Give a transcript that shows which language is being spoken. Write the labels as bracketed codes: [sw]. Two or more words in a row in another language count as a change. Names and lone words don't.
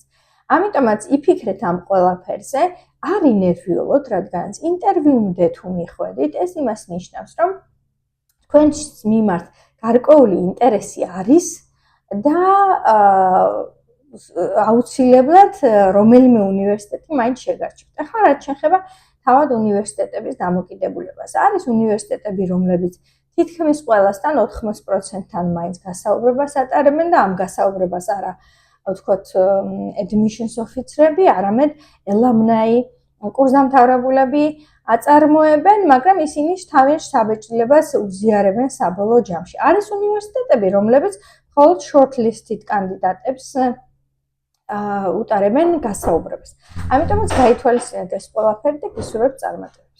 [ka] ამიტომაც იფიქრეთ ამ ყველაფერზე, არ ინერვიულოთ, რადგანაც ინტერვიუმდე თუ მიხვედით, ეს იმას ნიშნავს, რომ თქვენს მიმართ გარკვეული ინტერესი არის და აუცილებლად რომელიმე უნივერსიტეტი მაინც შეგარჩევთ. ახლა რაც შეეხება თავად უნივერსიტეტების დამოკიდებულებას. არის უნივერსიტეტები, რომლებიც თითქმის ყველასთან 80%-თან მაინც გასაუბრებას ატარებენ და ამ გასაუბრებას არა, ვთქვათ, [en] admissions officer- [ka] ები, არამედ alumni, კურსდამთავრებულები აწარმოებენ, მაგრამ ისინი თავის საბეჭდილებას უზიარებენ საბოლოო ჯამში. არის უნივერსიტეტები, რომლებიც მხოლოდ short-listed კანდიდატებს უტარებენ გასაუბრებას. ამიტომაც გაითვალისწინეთ ეს ყველაფერი და გისურვებთ წარმატება.